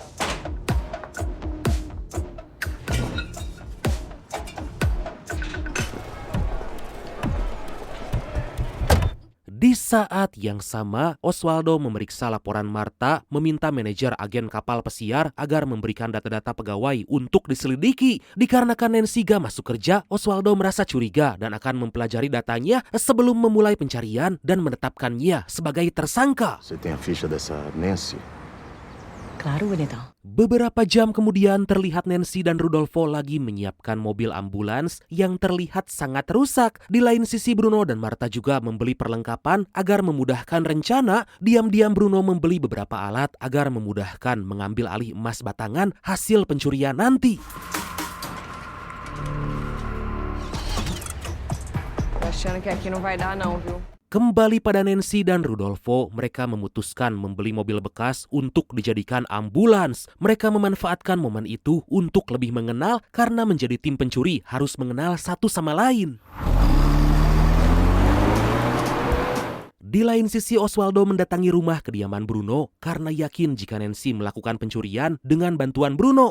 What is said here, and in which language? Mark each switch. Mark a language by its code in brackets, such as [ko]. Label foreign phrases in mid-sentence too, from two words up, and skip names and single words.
[id] Di saat yang sama, Oswaldo memeriksa laporan Marta, meminta manajer agen kapal pesiar agar memberikan data-data pegawai untuk diselidiki. Dikarenakan Nancy gak masuk kerja, Oswaldo merasa curiga dan akan mempelajari datanya sebelum memulai pencarian dan menetapkannya sebagai tersangka. [pt] Você tem a ficha dessa Nancy? Claro, bonitão. [id] Beberapa jam kemudian terlihat Nancy dan Rudolfo lagi menyiapkan mobil ambulans yang terlihat sangat rusak. Di lain sisi Bruno dan Marta juga membeli perlengkapan agar memudahkan rencana. Diam-diam Bruno membeli beberapa alat agar memudahkan mengambil alih emas batangan hasil pencurian nanti. [pt] achando que aqui não vai dar não, viu? [id] Kembali pada Nancy dan Rudolfo, mereka memutuskan membeli mobil bekas untuk dijadikan ambulans. Mereka memanfaatkan momen itu untuk lebih mengenal karena menjadi tim pencuri harus mengenal satu sama lain. Di lain sisi, Oswaldo mendatangi rumah kediaman Bruno karena yakin jika Nancy melakukan pencurian dengan bantuan Bruno.